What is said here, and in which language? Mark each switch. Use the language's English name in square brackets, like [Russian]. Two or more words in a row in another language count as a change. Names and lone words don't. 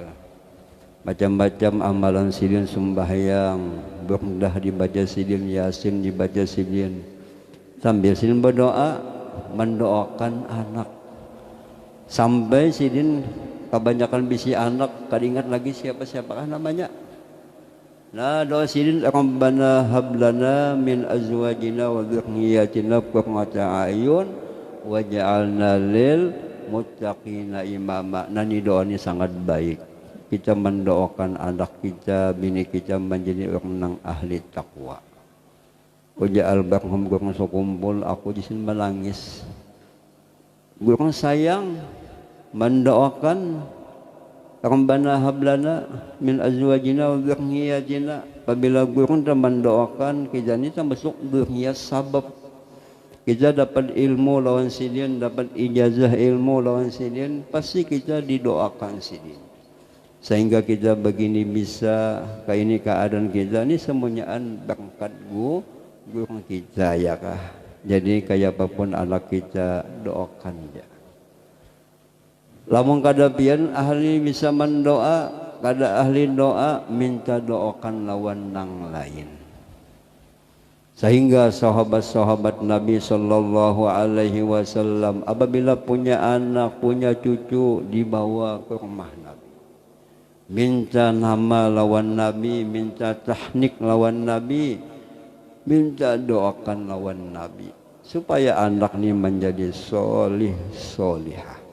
[Banjar] Macam-macam amalan sidin sembahyang, berdah dibaca sidin, yasin dibaca sidin. Sambil sidin berdoa, mendoakan anak. Sampai sidin kebanyakan bisi anak, kada ingat lagi siapa-siapakah namanya. Nah, doa sidin [Arabic] ربنا هب لنا من أزواجنا وذرياتنا قرة أعين واجعلنا للمتقين إماما. [Banjar] Nah, ini doa ini sangat baik. Kita mendoakan anak kita, bini kita menjadi orang ahli takwa. Uja almarhum gurung sukumpul, aku di sini menangis. Gurung sayang mendoakan [Arabic] ربنا هب لنا من أزواجنا وذرياتنا. [Banjar] Apabila gurung mendoakan kita ni termasuk dzurriyyah sabab kita dapat ilmu lawan sidin, dapat ijazah ilmu lawan sidin, pasti kita didoakan sidin. Sehingga kita begini bisa, kayak ini keadaan kita ini semuanya berkat gurung kita ya kah. Jadi kayak apapun anak kita doakan ya. Lamun kada pian ahli bisa mendoa, kada ahli doa minta doakan lawan nang lain. Sehingga sahabat-sahabat Nabi [Arabic] صلى الله عليه وسلم [Banjar] apabila punya anak, punya cucu dibawa ke rumah Nabi. Minta nama lawan Nabi, minta tahnik lawan Nabi, minta doakan lawan Nabi supaya anak ini menjadi solih solihah.